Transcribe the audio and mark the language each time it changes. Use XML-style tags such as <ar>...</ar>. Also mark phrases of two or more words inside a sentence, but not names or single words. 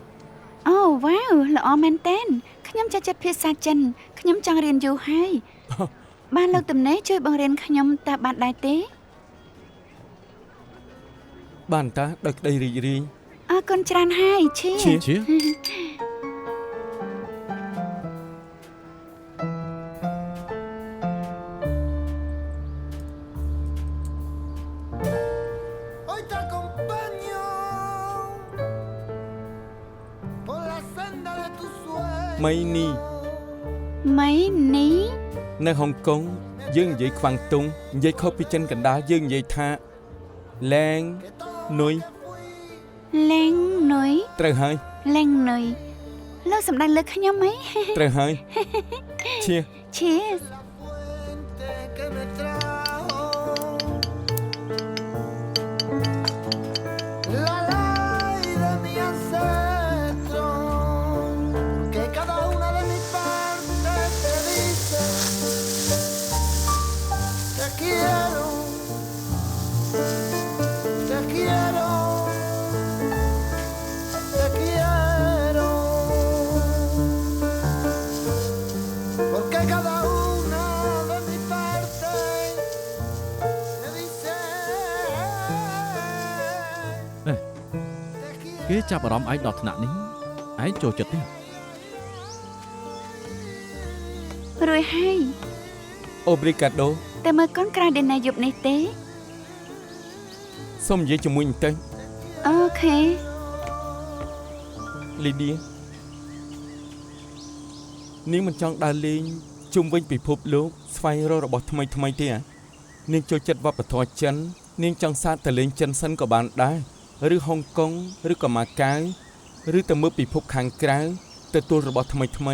<km>អូវ៉ាវល្អមែនតើខ្ញុំចូលចិត្តភាសាចិនខ្ញុំចង់រៀនយូរហើយបានលោកតំណេជួយបង្រៀនខ្ញុំតើបានដែរទេ បានតាដោយក្តីរីករាយ អរគុណច្រើនហើយឈៀ ជា</km> <es>Hoy te acompaño por la senda de tus sueños.</es> <km>មីនី ម៉ៃនេះ នៅហុងកុងយើងនិយាយខ្វាំងតុងនិយាយខុសពីចិនកណ្ដាលយើងនិយាយថាលែងនុយ លេងនុយ ត្រូវហើយ លេងនុយលោកសម្ដេចលើខ្ញុំហី ត្រូវហើយឈៀ Cheers</km> <es>Fuente que me trajo la ley de mi ancestro, que cada una de mis partes te dice te quiero, te quiero, te quiero, porque cada una de mis partes te dice te គេ quiero.</es> <km>ចាប់អារម្មណ៍ឯងដល់ថ្នាក់នេះឯងចូលចិត្តទេ រួយហើយ Obrigado តែមើលកូនក្រៅដេណៃយប់នេះទេ សូមនិយាយជាមួយបន្តិច អូខេ លីឌានាងមិនចង់ដើរលេងជុំវិញពិភពលោកស្វែងរករបស់ថ្មីថ្មីទេហ៎នាងចូលចិត្តវប្បធម៌ចិននាងចង់សាកទៅលេងចិនសិនក៏បានដែរឬហុងកុងឬក៏ម៉ាកាវឬទៅមើលពិភពខាងក្រៅទទួលរបស់ថ្មីថ្មី</km>